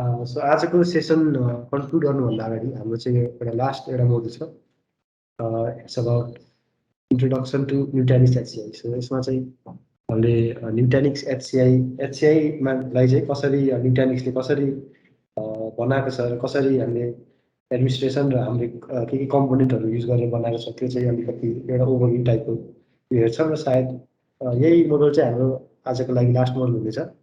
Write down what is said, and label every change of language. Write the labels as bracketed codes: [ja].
[ne] So आजको session conclude गर्नुभन्दा अगाडि हाम्रो चाहिँ एउटा लास्ट एउटा मोडल छ। [en] It's about introduction to Nutanix HCI. [ne] So यसमा चाहिँ हामीले न्युटानिक्स एचसिआईलाई चाहिँ कसरी न्युटानिक्सले कसरी बनाएको छ, कसरी हामीले एडमिनिस्ट्रेसन र हामीले के कम्पोनेन्टहरू युज गरेर बनाएको छ, त्यो चाहिँ अलिकति एउटा ओभरभ्यू टाइपको उयो हेर्छौँ। र सायद यही मोडल चाहिँ हाम्रो आजको लागि लास्ट मोडल हुनेछ।